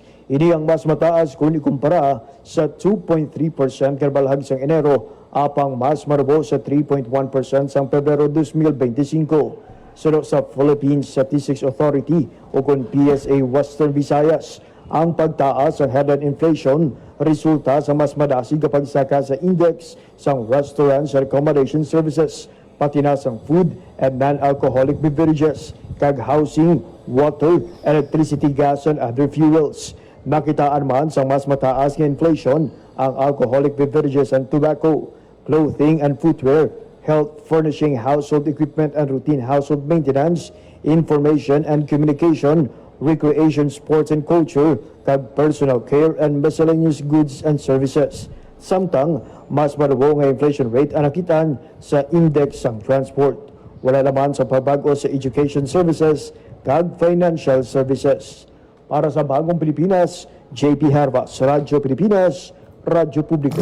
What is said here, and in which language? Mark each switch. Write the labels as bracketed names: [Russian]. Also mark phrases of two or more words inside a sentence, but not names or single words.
[Hiligaynon] Ini ang mas mataas kung ikumpara sa 2.3% karbalhag sa Enero, apang mas marabo sa 3.1% sa Pebrero 2025. Sunod sa Philippine Statistics Authority o kung PSA Western Visayas, ang pagtaas ng [English] headline inflation [Hiligaynon] resulta sa mas madasig kapag saka sa index sa [English] restaurants and accommodation services, [Hiligaynon] pati na sa [English] food and non-alcoholic beverages. kag housing, water, electricity, gas, and other fuels. [Hiligaynon] Nakitaan man sa mas mataas nga inflation ang [English] alcoholic beverages and tobacco, clothing and footwear, health, furnishing, household equipment and routine household maintenance, information and communication, recreation, sports and culture, kag personal care and miscellaneous goods and services. [Hiligaynon] Samtang, mas marubo nga inflation rate ang nakitaan sa index sang transport. Wala naman sa pagbago sa [English] education services [Hiligaynon] kag [English] financial services. [Hiligaynon] Para sa Bagong Pilipinas, JP Harvas, Radyo Pilipinas, Radyo Publiko.